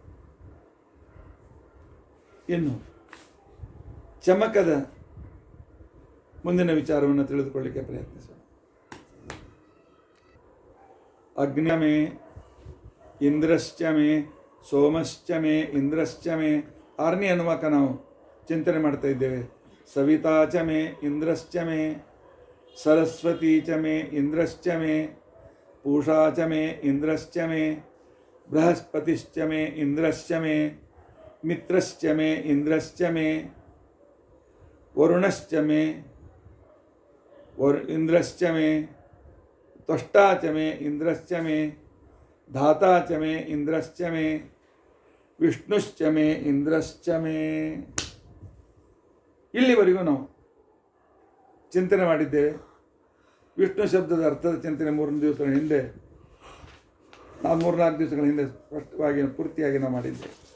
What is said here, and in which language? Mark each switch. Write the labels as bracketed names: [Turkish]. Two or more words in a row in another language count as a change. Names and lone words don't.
[Kannada] ಇನ್ನು ಚಮಕದ ಮುಂದಿನ ವಿಚಾರವನ್ನು ತಿಳಿದುಕೊಳ್ಳಿಕ್ಕೆ ಪ್ರಯತ್ನಿಸೋಣ. [Sanskrit] ಅಗ್ನಿಮೇ ಇಂದ್ರಶ್ಚ ಮೇ ಸೋಮಶ್ಚ ಮೇ ಇಂದ್ರಶ್ಚ ಮೇ [Kannada] 6ನೇ ಅನುವಾಕ ನಾವು ಚಿಂತನೆ ಮಾಡ್ತಾ ಇದ್ದೇವೆ. [Sanskrit] ಸವಿತಾ ಚ ಮೇ ಇಂದ್ರಶ್ಚ ಮೇ ಸರಸ್ವತೀ ಚ ಮೇ ಇಂದ್ರಶ್ಚ ಮೇ ಪೂಷಾ ಚ ಮೇ ಇಂದ್ರಶ್ಚ ಮೇ ಬೃಹಸ್ಪತಿಶ್ಚ ಮೇ ಇಂದ್ರಶ್ಚ ಮೇ ಮಿತ್ರಶ್ಚ ಮೇ ಇಂದ್ರಶ್ಚ ಮೇ ವರುಣಶ್ಚ ಮೇ ಇಂದ್ರಶ್ಚ ಮೇ ತ್ವಷ್ಟಾ ಚ ಮೇ ಇಂದ್ರಶ್ಚ ಮೇ ಧಾತಾ ಚ ಮೇ ಇಂದ್ರಶ್ಚ ಮೇ ವಿಷ್ಣುಶ್ಚ ಮೇ ಇಂದ್ರಶ್ಚ ಮೇ. [Kannada] ಇಲ್ಲಿವರೆಗೂ ನಾವು ಚಿಂತನೆ ಮಾಡಿದ್ದೇವೆ. ವಿಷ್ಣು ಶಬ್ದದ ಅರ್ಥದ ಚಿಂತನೆ 3 ದಿವಸಗಳ ಹಿಂದೆ, 3-4 ದಿವಸಗಳ ಹಿಂದೆ ಸ್ಪಷ್ಟವಾಗಿ ಪೂರ್ತಿಯಾಗಿ ನಾವು ಮಾಡಿದ್ದೇವೆ.